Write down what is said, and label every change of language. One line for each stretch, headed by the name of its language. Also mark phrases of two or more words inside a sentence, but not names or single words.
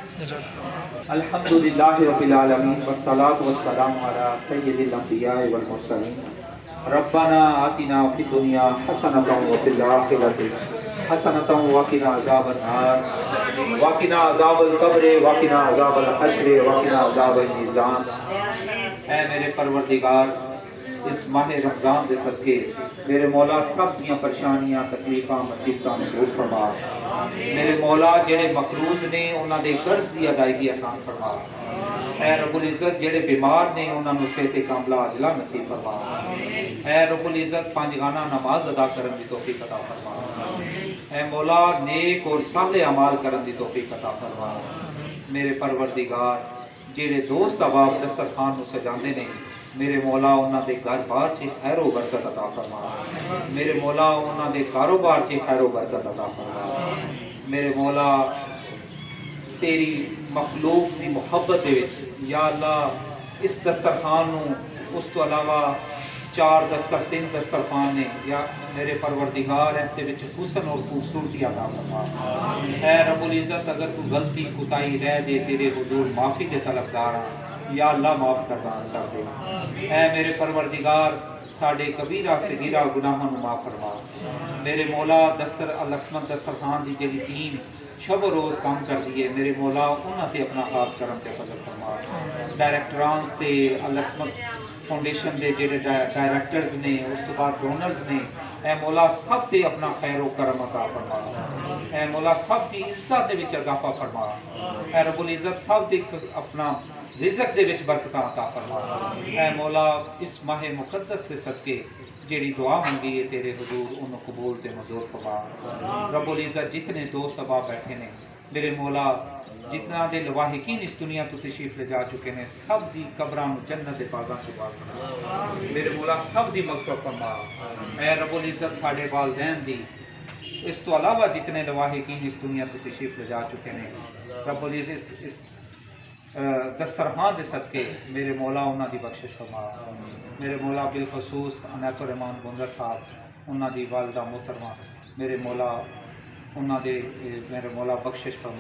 Arabic: الحمد لله رب العالمين والصلاة والسلام على سيد الأنبياء والمرسلين. ربنا آتنا في الدنيا حسنة وفي الآخرة حسنة وقنا عذاب النار وقنا عذاب القبر وقنا عذاب الحشر وقنا عذاب الميزان.
Punjabi: اے میرے پروردگار, اس ماہ رمضان کے صدقے میرے مولا سب دیاں پریشانیاں تکلیفاں مصیبتاں دور فرما. میرے مولا جڑے مقروض نے انہاں دے قرض دی ادائیگی آسان فرما. اے رب العزت جڑے بیمار نے انہاں نوں صحت کاملہ عاجلہ نصیب فرما. اے رب العزت پنجگانہ نماز ادا کرن دی توفیق عطا فرما. اے مولا نیک اور صالح اعمال کرن دی توفیق عطا فرما. میرے پروردگار جڑے دوست احباب دسترخوان نوں سجاندے نے میرے مولا انہاں دے گھر بار چ خیر و برکت عطا فرما. میرے مولا انہاں دے کاروبار چ خیر و برکت عطا فرما. میرے مولا تیری مخلوق دی محبت دے وچ یا اللہ اس دسترخوان نوں اس تو علاوہ تین دسترخوان نے یا میرے پروردگار اس دے وچ حسن اور خوبصورتی عطا فرما. اے رب العزت اگر کوئی غلطی کوتاہی رہ جے تیرے حضور معافی دے طلبگار ہاں, یا اللہ معاف کر دے. اے میرے پروردگار ساڈے کبیرہ صغیرہ گناہاں نوں معاف فرما. میرے مولا العصمت دسترخوان دی جڑی ٹیم شب و روز کام کر دیے میرے مولا انہاں تے اپنا خاص کرم تے فضل فرما. ڈائریکٹرانس تے العصمت فاؤنڈیشن دے جڑے ڈائریکٹرز نے اس تو بعد ڈونرز نے, اے مولا سب تے اپنا خیر و کرم عطا فرما. اے مولا سب دی عزت دے وچ اضافہ فرما. اے رب العزت سب دے اپنا رزق دے وچ برکتاں عطا فرما. اے مولا اس ماہ مقدس سے صدقے جیڑی دعا منگی ہے تیرے حضور انہوں قبول تے منظور فرما. رب العزت جتنے دوست احباب بیٹھے نے میرے مولا جتنا دے لواحقین اس دنیا تو تشریف لے جا چکے نے سب دی قبراں نوں جنت دے باغاں چ پا فرما. میرے مولا سب دی مغفرت فرما. اے رب العزت ساڈے والدین دی اس تو علاوہ جتنے لواحقین اس دنیا تو تشریف لے جا چکے نے رب العزت اس دسترخوان دے صدقے میرے مولا انہاں دی بخشش فرما. میرے مولا بالخصوص عنایت الرحمان گوندل صاحب انہاں دی والدہ محترمہ میرے مولا انہاں دے میرے مولا بخشش فرما.